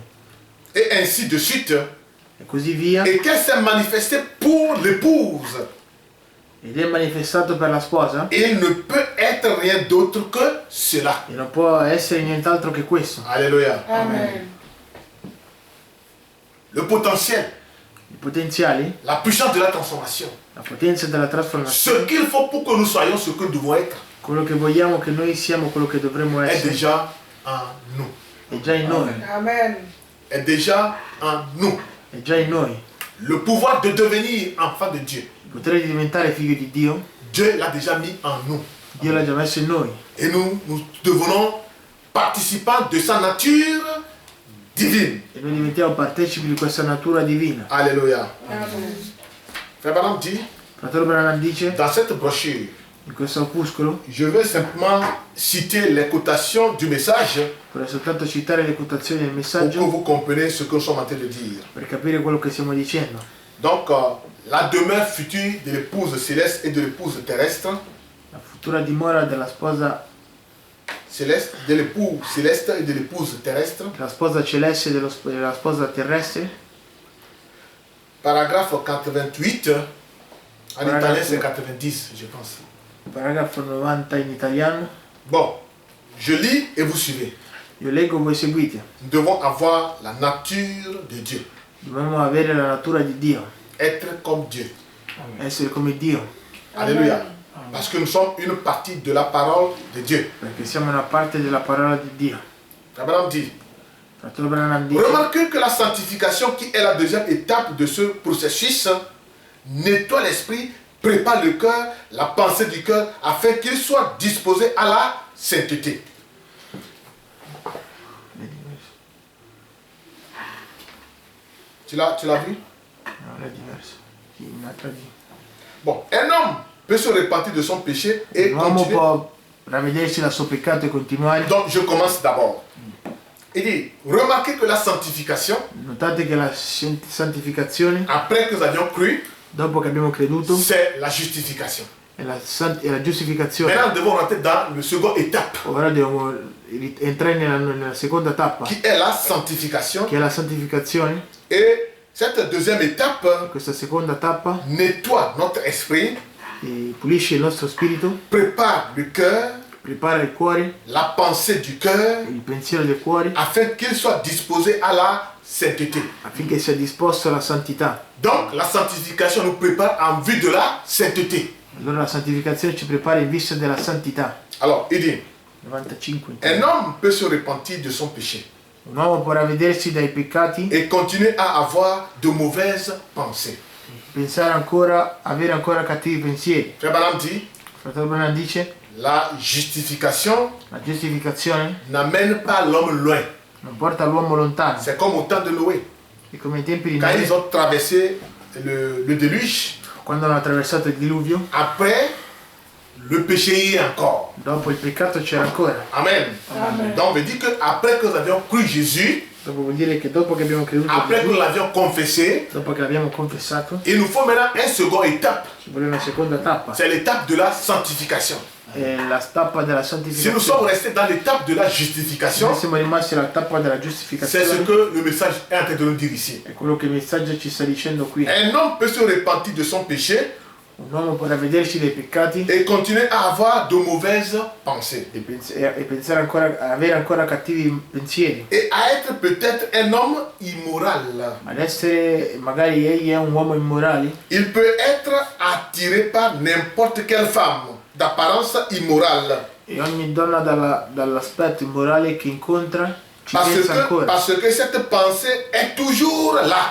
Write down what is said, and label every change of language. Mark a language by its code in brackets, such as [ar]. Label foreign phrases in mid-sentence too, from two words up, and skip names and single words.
[fr] et ainsi de suite, [it] e così via, [fr] et qu'elle s'est manifestée pour l'épouse. [it] ed è manifestato per la sposa [fr] Il ne peut être rien d'autre que cela. [it] e non può essere nient'altro che questo. [fr] Alléluia. Amen. Le potentiel, [it] I potenziali, [fr] la puissance de la transformation, [it] la potenza della [fr] ce [it] trasformazione, [fr] qu'il faut pour que nous soyons ce que nous devons être, [it] quello che vogliamo che noi siamo, quello che dovremmo [fr] est [it] essere, [fr] déjà en nous. [it] è già in noi, Amen. [fr] Est déjà en nous. [it] è già in noi. [fr] Le pouvoir de devenir enfant de Dieu, [it] Il potere di diventare figlio di Dio, [fr] Dieu l'a déjà mis en nous. [it] Dio l'ha già messo in noi. [fr] Et nous devenons participants de sa nature divine. [it] E noi diventiamo partecipi di questa natura divina. [fr] Alléluia. Amen. Frère Branham dit, [it] Fratello Branham dice, [fr] dans cette brochure, [it] in questo opuscolo, [fr] je vais simplement citer les quotations du message [it] vorrei soltanto citare le quotazioni del [fr] pour que [it] messaggio [fr] vous compreniez ce que nous sommes en train de dire. [it] per capire quello che stiamo dicendo. [fr] Donc, la demeure future de l'épouse céleste et de l'épouse terrestre, [it] La futura dimora della sposa [fr] de l'épouse céleste et de l'épouse terrestre, [it] celeste e della sposa terrestre, [fr] paragraphe 88, en Paragraphe. italien c'est 90, je pense. [it] paragrafo 90 in italiano. [fr] Bon, je lis et vous suivez. [it] Io leggo, voi seguite. [fr] Nous devons avoir la nature de Dieu, [it] Dobbiamo avere la natura di Dio, [fr] être comme Dieu. [it] essere come Dio, [fr] Alléluia. Parce que nous sommes une partie de la parole de Dieu. [it] perché siamo una parte della parola di Dio. [fr] Abraham dit, [it] Fratello Branham dice, [fr] remarquez que la sanctification qui est la deuxième étape de ce processus nettoie l'esprit, prépare le cœur, la pensée du cœur, afin qu'il soit disposé à la sainteté. Tu l'as vu? [it] no, è diverso. Sì, un'altra di- [fr] Bon, un homme peut se repentir de son péché et [it] L'uomo [fr] continuer. [it] può ravvedersi dal suo peccato e continuare. [fr] Donc je commence d'abord. Il dit, remarquez que la sanctification, [it] Notate che la santificazione, [fr] après que nous avions cru, [it] dopo che abbiamo creduto, [fr] c'est la justification. [it] è la giustificazione. [fr] Maintenant, nous devons rentrer dans la seconde étape, [it] Ora dobbiamo entrare nella seconda tappa, [fr] qui est la sanctification. [it] che è la santificazione. [fr] Et cette deuxième étape [it] Questa seconda tappa [fr] nettoie notre esprit, [it] pulisce il nostro spirito, [fr] prépare le cœur, [it] prepara il cuore, [fr] la pensée du cœur, [it] il pensiero del cuore, [fr] afin qu'il soit disposé à la sainteté. [it] affinché sia disposto alla santità. [fr] Donc la sanctification nous prépare en vue de la sainteté. [it] Allora la santificazione ci prepara in vista della santità. [fr] Alors, il dit, 95. un homme peut se repentir de son péché. [it] Un uomo può ravvedersi dai peccati [fr] et continuer à avoir de mauvaises pensées. [it] pensare ancora, avere ancora cattivi pensieri. [fr] Frère Branham dit, [it] Fratello Branham dice, [fr] la justification [it] la giustificazione [fr] n'amène pas l'homme loin. [it] non porta l'uomo lontano. [fr] C'est comme au temps de Noé. [it] È come ai tempi di [fr] Quand [it] Noè, [fr] ils ont traversé le déluge, [it] quando hanno attraversato il diluvio, [fr] après, le péché y est encore. [it] dopo il peccato c'era ancora. Amen. Amen. [fr] Donc, on veut dire qu'après que nous avions cru Jésus, [it] Dopo vuol dire che dopo che abbiamo creduto a [fr] après que nous [it] Gesù, [fr] l'avions confessé, [it] dopo che l'abbiamo confessato, [fr] il nous faut maintenant une seconde étape. [it] ci vuole una seconda tappa. [fr] C'est l'étape de la sanctification. [it] È la tappa della [fr] Si nous sommes [it] santificazione. [fr] restés dans l'étape de la [it] Se [fr] justification, [it] siamo rimasti alla tappa della [fr] c'est ce [it] giustificazione, [fr] que le message est en train de nous dire ici. [it] è quello che il messaggio ci sta dicendo qui. [fr] Un homme peut se repentir de son péché [it] Un uomo può ravvedersi dei peccati [fr] et continuer à avoir de mauvaises pensées. [it] e pensare ancora, avere ancora cattivi pensieri. [fr] Et à être peut-être un homme immoral. [it] Ad essere, magari egli è un uomo immorale, [fr] Il peut être attiré par n'importe quelle femme d'apparence immorale. [it] e ogni donna dall'aspetto immorale che incontra ci [fr] Parce [it] pensa ancora. [fr] que cette pensée est toujours là.